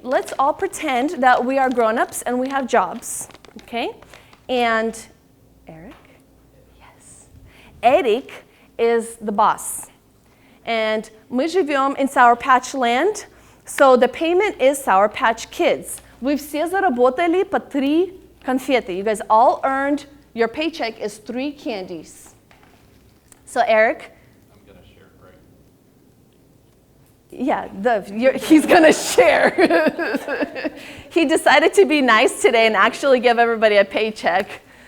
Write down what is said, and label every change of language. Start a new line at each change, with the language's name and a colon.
English: Let's all pretend that we are grown-ups and we have jobs, okay? And Eric? Yes. Eric is the boss. And
Russian: мы живем
English: in Sour Patch Land. So the payment is Sour Patch Kids.
Russian: Вы все заработали по 3 конфеты.
English: You guys all earned, your paycheck is 3 candies. So Eric? I'm going to share, right? Yeah, he's going to share. He decided to be nice today and actually give everybody a paycheck.